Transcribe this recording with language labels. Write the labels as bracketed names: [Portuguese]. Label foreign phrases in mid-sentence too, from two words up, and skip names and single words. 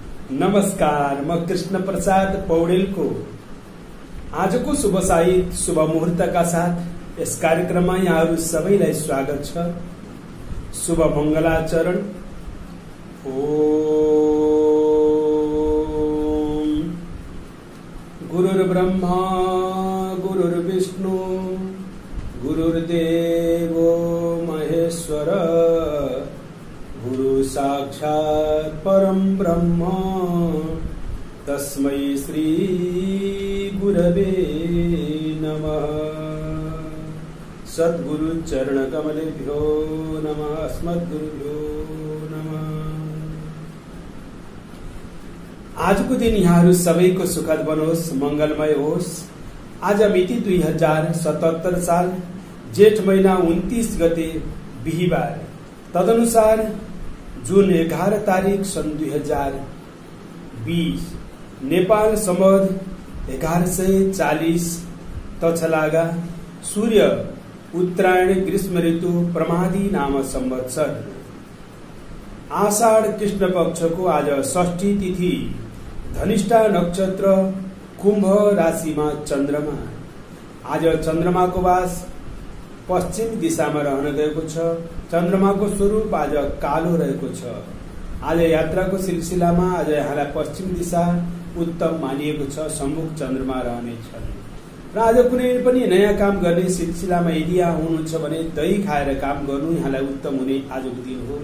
[Nepali] नमस्कार, म कृष्ण प्रसाद पौडेलको आजको शुभ साहित्य शुभ मुहूर्तका साथ यस कार्यक्रममा यहाँहरू सबैलाई स्वागत छ। शुभ मंगलाचरण। [Sanskrit] ओम गुरुर्ब्रह्मा गुरुर्विष्णु गुरुर्देवो महेश्वर गुरु साक्षात् परम ब्रह्म तस्मै श्री गुरवे नमः। सद्गुरु चरण कमलेभ्यो नमः। अस्मद्गुरुभ्यो नमः। [Nepali] आजको दिन यहाँहरू सबैको सुखद बनोस्, मंगलमय होस्। आज मिति 2077 साल जेठ महिना 29 गते बिहीबार, तदनुसार जुन 11 तारिक सन् 2020 नेपाल सम्वत 1140 तछलागा सूर्य उत्तरायण ग्रीष्म ऋतु प्रमादी नाम संवत्सर आषाढ़ कृष्ण पक्षको आज षष्ठी तिथि धनिष्ठा नक्षत्र कुंभ राशिमा चन्द्रमा। आज चन्द्रमाको वास पश्चिम दिशामा रहन गएको छ। चन्द्रमाको स्वरूप आज कालो रहेको छ। आज यात्राको सिलसिलामा आज यहाँलाई पश्चिम दिशा उत्तम मानिएको छ। सम्मुख चन्द्रमा रहनेछन् र आज कुनै पनि नयाँ काम गर्ने सिलसिलामा यदि यहाँ हुनुहुन्छ भने दही खाएर काम गर्नु यहाँलाई उत्तम हुने आजको दिन हो।